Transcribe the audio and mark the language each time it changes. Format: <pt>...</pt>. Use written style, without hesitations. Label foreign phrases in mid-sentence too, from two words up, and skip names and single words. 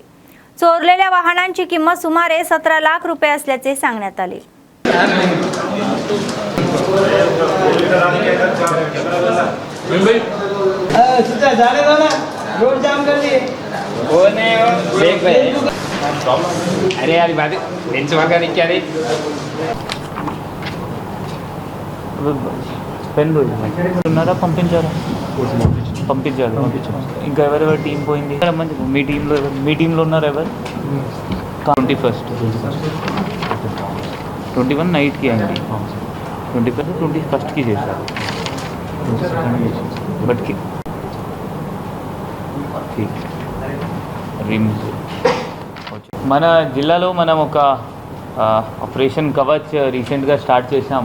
<mr>चोरलेल्या वाहनांची किंमत सुमारे 17 लाख रुपये असल्याचे सांगण्यात आले.</mr> <hi>अरे यार</hi> <te>పెన్నున్నారా పంపించారా ఇంకా ఎవరెవరు టీం పోయింది మీ టీంలో ఉన్నారు ఎవరు 21 నైట్కి అయింది 21కి చేశారు బట్కి రిమ్స్ మన జిల్లాలో మనం ఒక ఆపరేషన్ కవచ్ రీసెంట్గా స్టార్ట్ చేసాం.</te>